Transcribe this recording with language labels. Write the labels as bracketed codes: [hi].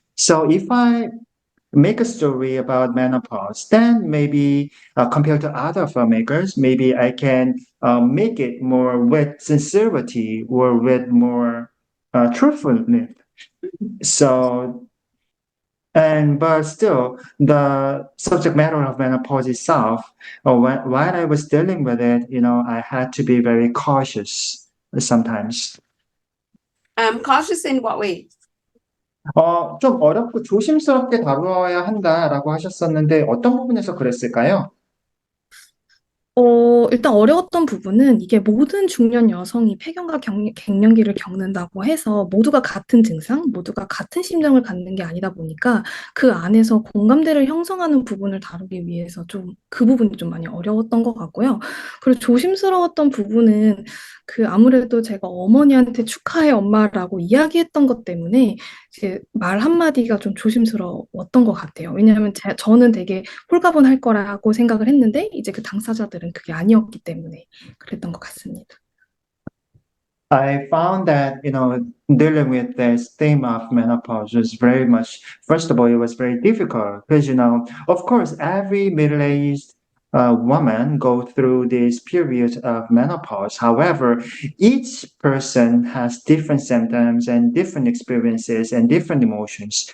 [en] So if I make a story about menopause, then maybe compared to other filmmakers, maybe I can make it more with sincerity or with more truthfulness. So, but still, the subject matter of menopause itself, while I was dealing with it, I had to be very cautious sometimes. Cautious in what way? [ko] 좀 어렵고 조심스럽게 다루어야 한다라고 하셨었는데 어떤 부분에서 그랬을까요? 일단 어려웠던 부분은 이게 모든 중년 여성이 폐경과 갱년기를 겪는다고 해서 모두가 같은 증상, 모두가 같은 심정을 갖는 게 아니다 보니까 그 안에서 공감대를 형성하는 부분을 다루기 위해서 좀 그 부분이 좀 많이 어려웠던 것 같고요. 그리고 조심스러웠던 부분은 아무래도 제가 어머니한테 축하해 엄마라고 이야기했던 것 때문에 이제 말 한마디가 좀 조심스러웠던 것 같아요. 왜냐하면 저는 되게 홀가분할 거라고 생각을 했는데 이제 그 당사자들은 그게 아니었기 때문에 그랬던 것 같습니다. [en] I found that, dealing with this theme of menopause was very much, first of all, it was very difficult because, of course, every middle-aged woman go through this period of menopause. However, each person has different symptoms and different experiences and different emotions.